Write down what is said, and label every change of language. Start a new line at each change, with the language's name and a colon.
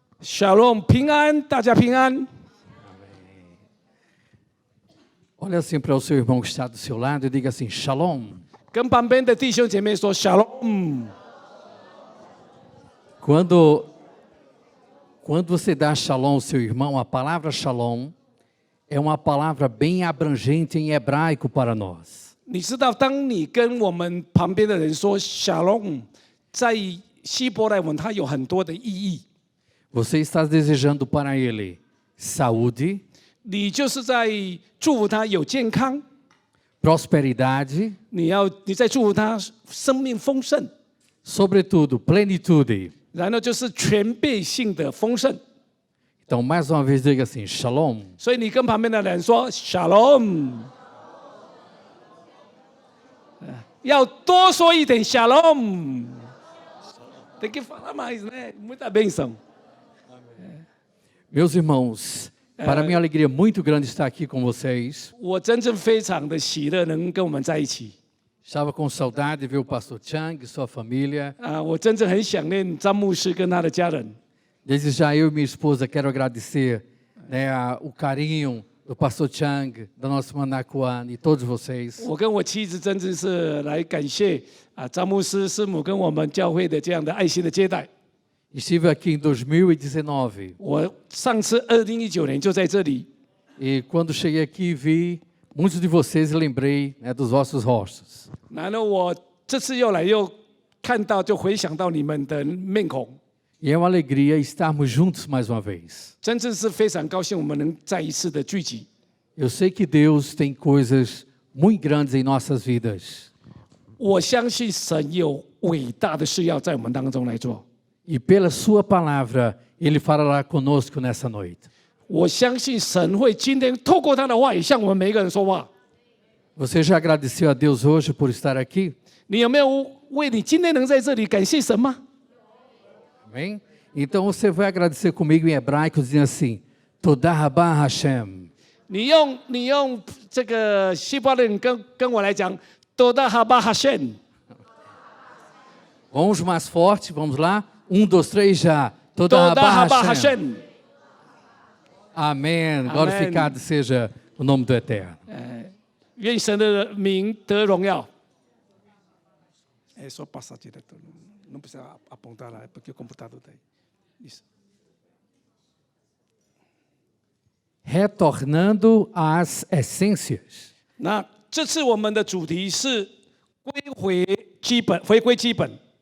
Chinese: Shalom， 平安，大家平安。
Portuguese: Olha assim para o seu irmão que está do seu lado e diga assim, Shalom.
Chinese: 跟旁边的弟兄姐妹说 Shalom。
Portuguese: Quando você dá Shalom ao seu irmão, a palavra Shalom é uma palavra bem abrangente em hebraico para nós.
Chinese: 你知道，当你跟我们旁边的人说 Shalom， 在希伯来文它有很多的意义。
Portuguese: Você está desejando para ele saúde,
Chinese: 你就是在祝福他有健康，
Portuguese: prosperidade,
Chinese: 你在祝福他生命丰盛，
Portuguese: sobretudo plenitude.
Chinese: 然后就是全备性的丰盛。
Portuguese: Então, mais uma vez, diga assim, Shalom.
Chinese: 所以你跟旁边的人说 Shalom， 要多说一点 Shalom。
Portuguese: Tem que falar mais, né? Muita bênção. Meus irmãos, para minha alegria muito grande estar aqui com vocês.
Chinese: 我真正非常的喜乐，能跟我们在一起。
Portuguese: Estava com saudade de ver o pastor Chang e sua família.
Chinese: 我真正很想念张牧师跟他的家人。
Portuguese: Desde já eu e minha esposa quero agradecer, o carinho do pastor Chang, da nossa irmã Kuan e todos vocês.
Chinese: 我跟我妻子真正是来感谢张牧师师母跟我们教会的这样的爱心的接待。
Portuguese: Estive aqui em 2019.
Chinese: 我上次2019年就在这里。
Portuguese: E quando cheguei aqui vi muitos de vocês e lembrei dos vossos rostos.
Chinese: 然后我这次又来又看到，就回想到你们的面孔。
Portuguese: E é uma alegria estarmos juntos mais uma vez.
Chinese: 真正是非常高兴，我们能再一次的聚集。
Portuguese: Eu sei que Deus tem coisas muito grandes em nossas vidas.
Chinese: 我相信神有伟大的事要在我们当中来做。
Portuguese: E pela sua palavra, Ele falará conosco nessa noite.
Chinese: 我相信神会今天透过他的话语向我们每一个人说话。
Portuguese: Você já agradeceu a Deus hoje por estar aqui?
Chinese: 你有没有为你今天能在这里感谢神吗？
Portuguese: Amém? Então você vai agradecer comigo em hebraico dizendo assim,
Hebrew: Todah Rabah Hashem.
Chinese: 你用这个希伯来人跟我来讲 ，
Hebrew: Toda Haba Hashem。
Portuguese: Vamos mais forte, vamos lá. 1, 2, 3, já. Todah
Hebrew: Toda Rabah Haba Hashem. Hashem。
Portuguese: Amém. Glorificado seja o nome do Eterno.
Chinese: 愿神的名得荣耀。
Portuguese: só passar direto, não precisa apontar lá, porque o computador está aí. Isso. Retornando às essências.
Chinese: 那这次我们的主题是回归基本。